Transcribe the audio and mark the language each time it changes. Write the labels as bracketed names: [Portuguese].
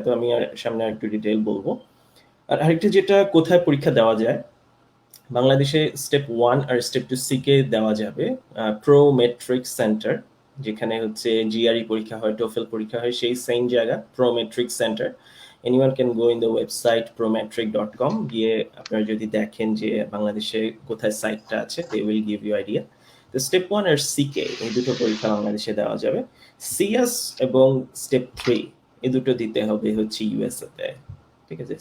[Bangla] তো আমি আর সামনে একটু ডিটেল বলবো। আর আরেকটা যেটা কোথায় পরীক্ষা দেওয়া যায়, বাংলাদেশে স্টেপ 1 আর স্টেপ 2 সিকে দেওয়া যাবে প্রো মেট্রিক সেন্টার, যেখানে হচ্ছে জিআরই পরীক্ষা হয়, টোফেল পরীক্ষা হয়, সেই সেম জায়গা pro metric centre. [English] anyone can go in the website prometric.com, [Bangla] গিয়ে আপনারা যদি দেখেন যে বাংলাদেশে কোথায় সাইটটা আছে, [English] they will give you idea. [Bangla] তো স্টেপ 1 আর সিকে এই দুটো পরীক্ষা বাংলাদেশে দেওয়া যাবে। সিএস এবং স্টেপ 3 এই দুটো দিতে হবে হচ্ছে ইউএসএ তে, ঠিক আছে?